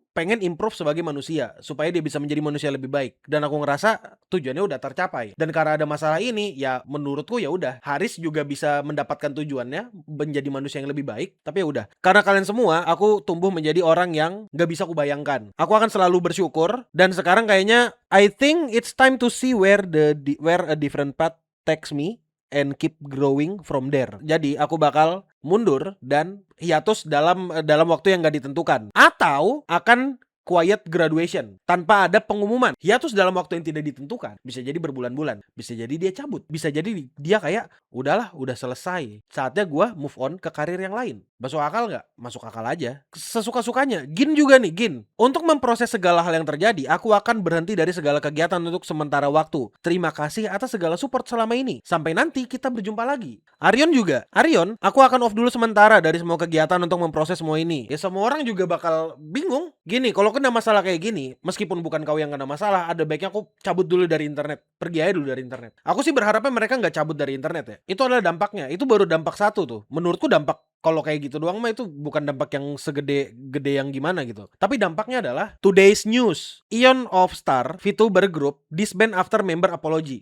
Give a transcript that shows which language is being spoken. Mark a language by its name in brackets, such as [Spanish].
[Indonesian] pengen improve sebagai manusia supaya dia bisa menjadi manusia lebih baik. Dan aku ngerasa tujuannya udah tercapai. Dan karena ada masalah ini, ya menurutku ya udah, Haris juga bisa mendapatkan tujuannya menjadi manusia yang lebih baik. Tapi ya udah, karena kalian semua, aku tumbuh menjadi orang yang gak bisa kubayangkan. Aku akan selalu bersyukur. Dan sekarang kayaknya [English] I think it's time to see where a different path takes me and keep growing from there. [Indonesian] Jadi aku bakal mundur dan hiatus dalam waktu yang gak ditentukan, atau akan quiet graduation tanpa ada pengumuman. Hiatus dalam waktu yang tidak ditentukan, bisa jadi berbulan-bulan, bisa jadi dia cabut, bisa jadi dia kayak udahlah, udah selesai, saatnya gua move on ke karir yang lain. Masuk akal nggak? Masuk akal aja, sesuka-sukanya. Gin juga nih, Gin, untuk memproses segala hal yang terjadi, aku akan berhenti dari segala kegiatan untuk sementara waktu. Terima kasih atas segala support selama ini, sampai nanti kita berjumpa lagi. Arion juga, Arion, aku akan off dulu sementara dari semua kegiatan untuk memproses semua ini. Ya semua orang juga bakal bingung. Gini, kalau kena masalah kayak gini, meskipun bukan kau yang kena masalah, ada baiknya aku cabut dulu dari internet. Pergi aja dulu dari internet. Aku sih berharapnya mereka nggak cabut dari internet ya. Itu adalah dampaknya. Itu baru dampak satu tuh. Menurutku dampak kalau kayak gitu doang mah itu bukan dampak yang segede yang gimana gitu. Tapi dampaknya adalah [English] today's news. Ion of Star, VTuber Group, disband after member apology.